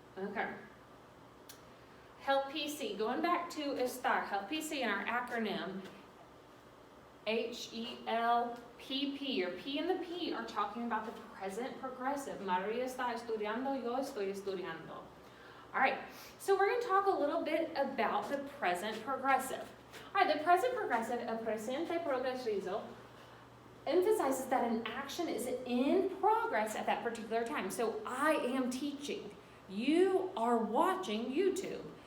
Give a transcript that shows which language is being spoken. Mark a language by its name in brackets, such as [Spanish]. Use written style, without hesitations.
[English] Okay. Help PC, going back to ESTAR, Help PC in our acronym, HELPP, your P and the P are talking about the present progressive. [Spanish] María está estudiando, yo estoy estudiando. [English] All right, so we're going to talk a little bit about the present progressive. All right, the present progressive, [Spanish] el presente progresivo, [English] emphasizes that an action is in progress at that particular time. So I am teaching. You are watching YouTube.